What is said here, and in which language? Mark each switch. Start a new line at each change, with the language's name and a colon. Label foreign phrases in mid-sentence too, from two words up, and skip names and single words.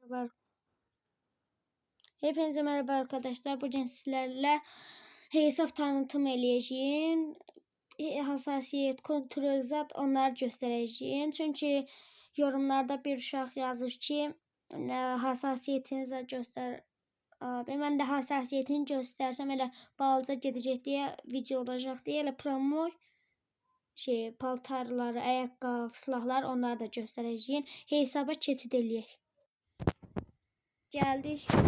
Turkish: merhaba. Hepinize merhaba arkadaşlar. Bugün sizlerle hesap tanıtım eləyəcəyim. Hassasiyet, kontrol zat onları göstereceğim. Çünkü yorumlarda bir uşaq yazır ki hassasiyetinizi göster.
Azerbaijani: Abi mən də hassasiyetini göstərsəm elə balaca gedəcək deyə video olacaq deyə elə promo paltarları, ayaqqabı, silahlar
Turkish: onları da göstereceğim.
Azerbaijani: Hesaba keçid eləyək. Geldik.